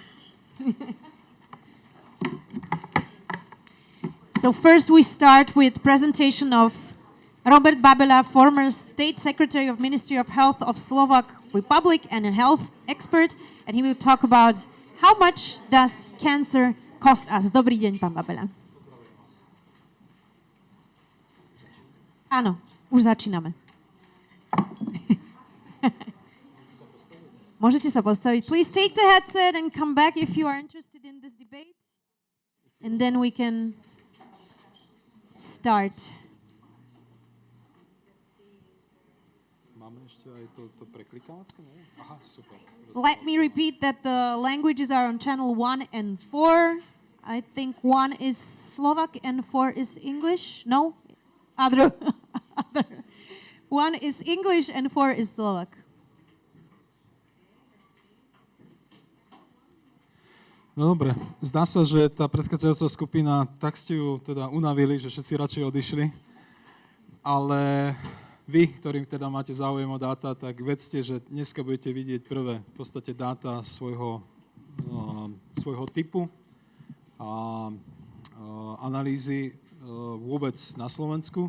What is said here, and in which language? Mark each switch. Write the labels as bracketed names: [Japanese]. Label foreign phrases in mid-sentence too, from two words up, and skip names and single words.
[English] So first we start with presentation of Robert Babela, former State Secretary of Ministry of Health of Slovak Republic and a health expert, and he will talk about how much does cancer cost us. [Slovak] Dobrý deň, pán Babela. Áno, už začíname. Môžete sa postaviť. [English] Please take the headset and come back if you are interested in this debate. And then we can start. Let me repeat that the languages are on channel 1 and 4. I think 1 is Slovak and 4 is English. No? Other. 1 is English and 4 is Slovak. [Slovak] No dobre, zdá sa, že tá predchádzajúca skupina, tak ste ju teda unavili, že všetci radšej odišli. Ale vy, ktorým teda máte záujem o dáta, tak vedzte, že dneska budete vidieť prvé v podstate dáta svojho typu a analýzy vôbec na Slovensku.